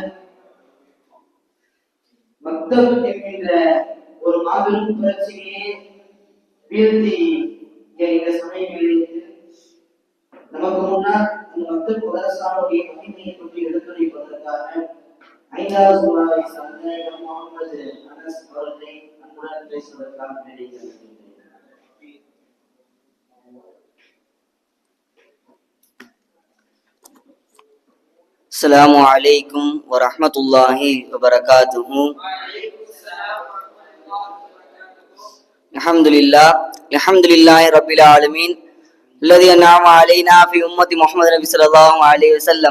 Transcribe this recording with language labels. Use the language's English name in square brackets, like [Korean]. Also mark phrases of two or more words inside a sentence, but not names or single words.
[Tamil] மக்தப் என்கின்ற ஒரு மாபெரும் புரட்சியை வீழ்த்தி இந்த சமயங்களில் நமக்கு முன்னால் அந்த மக்கள் மதரசாவுடைய மகிமையை பற்றி எடுத்துரைப்பதற்காக 5வது சூறாவை சார்ந்த முகமது அனஸ் அவர்களை அன்புடன் பேசுவதற்காக நினைக்கிறேன். [Arabic] السلام عليكم ورحمة الله وبركاته. الحمد لله رب العالمين الذي أنعم علينا في أمة محمد نبي صلى الله عليه وسلم.